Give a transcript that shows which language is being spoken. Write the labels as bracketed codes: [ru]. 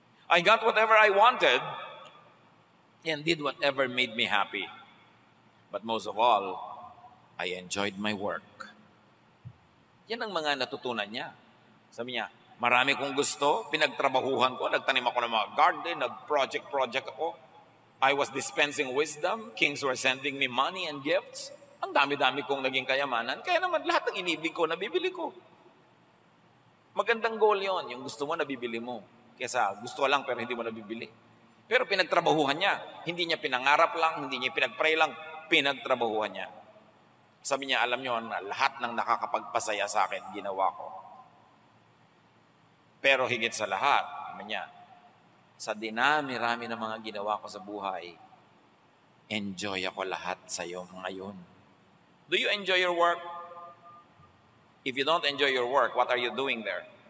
[en] I got whatever I wanted and did whatever made me happy. But most of all, I enjoyed my work. [tl] Yan ang mga natutunan niya. Sabi niya, marami kong gusto, pinagtrabahuhan ko, nagtanim ako ng mga garden, nag-project ako. [en] I was dispensing wisdom, kings were sending me money and gifts. [tl] Ang dami-dami kong naging kayamanan, kaya naman lahat ng inibig ko, nabibili ko. Magandang goal yon, yung gusto mo, nabibili mo. Kesa gusto lang pero hindi mo nabibili. Pero pinagtrabahuhan niya. Hindi niya pinangarap lang, hindi niya pinagpray lang, pinagtrabahuhan niya. Sabi niya, alam niyo, lahat ng nakakapagpasaya sa akin, ginawa ko. Pero higit sa lahat, sabi niya, sa dinami-rami ng mga ginawa ko sa buhay, enjoy ako lahat sa iyo ngayon. [en] Do you enjoy your work? If you don't enjoy your work, what are you doing there?